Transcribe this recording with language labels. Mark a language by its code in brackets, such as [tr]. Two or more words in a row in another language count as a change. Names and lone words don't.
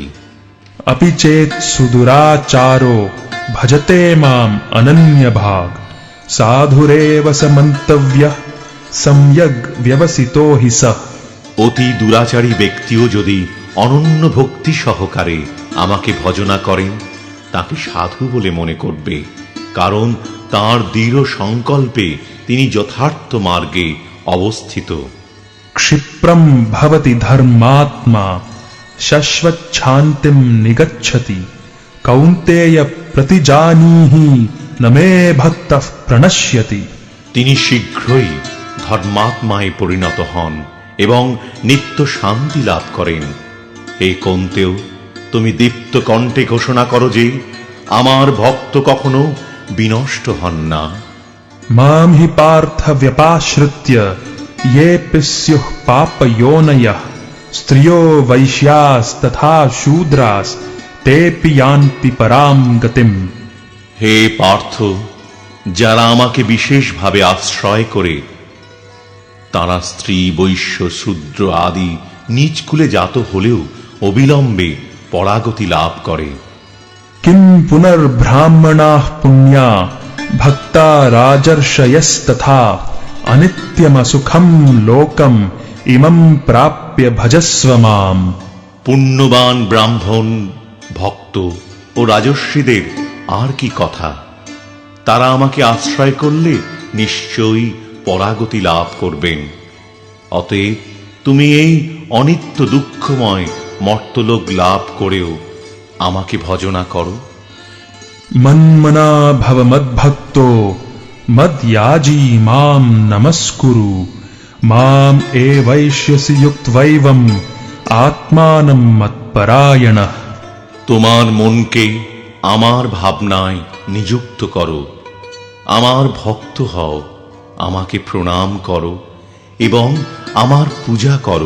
[sa] अपि चेत् सुदुराचारो भजते माम् अनन्यभाग साधुरेव स मन्तव्यः सम्यग् व्यवसितो हि सः। [bn] অতি দুরাচারী ব্যক্তিও যদি অনন্য ভক্তি সহকারে আমাকে ভজনা করেন, তাকে সাধু বলে মনে করবে, কারণ তাঁর দৃঢ় সংকল্পে তিনি যথার্থ মার্গে অবস্থিত। [sa] क्षिप्रम भवति धर्मात्मा शश्वच्छान्तिं निगच्छति कौन्तेय प्रतिजानीहि न मे भक्तः प्रणश्यति। [bn] তিনি শীঘ্রই ধর্মাত্মায় পরিণত হন এবং নিত্য শান্তি লাভ করেন। হে কৌন্তেয়, তুমি দীপ্ত কণ্ঠে ঘোষণা করো যে আমার ভক্ত কখনো বিনষ্ট হন না। [sa] मां हि पार्थ व्यपाश्रित्य येऽपि स्युः पापयोनयः स्त्रियो वैश्यास्तथा शूद्रास् तेऽपि यान्ति परां गतिम्। [bn] হে পার্থ, যারা আমাকে বিশেষভাবে আশ্রয় করে, তারা স্ত্রী, বৈশ্য, শূদ্র আদি নিজ কুলে জাত হলেও অবিলম্বে পরাগতি লাভ করে। [sa] किं पुनर्ब्राह्मणाः पुण्या भक्ता राजर्षयस्तथा अनित्यमसुखं लोकम् इमं प्राप्य भजस्व माम्। [bn] পুণ্যবান ব্রাহ্মণ, ভক্ত ও রাজর্ষিদের আর কি কথা, তারা আমাকে আশ্রয় করলে নিশ্চয়ই পরাগতি লাভ করবেন। অতএব তুমি এই অনিত্য দুঃখময় মর্তলোক লাভ করেও আমাকে ভজনা করো। [sa] मन्मना भव मद्भक्तो मद्याजी मां नमस्कुरु माम् एवैष्यसि युक्त्वैवम् आत्मानं मत्परायणः। [bn] তোমার মনকে আমার ভাবনায় নিযুক্ত করো, আমার ভক্ত হও, আমাকে প্রণাম করো এবং আমার পূজা করো।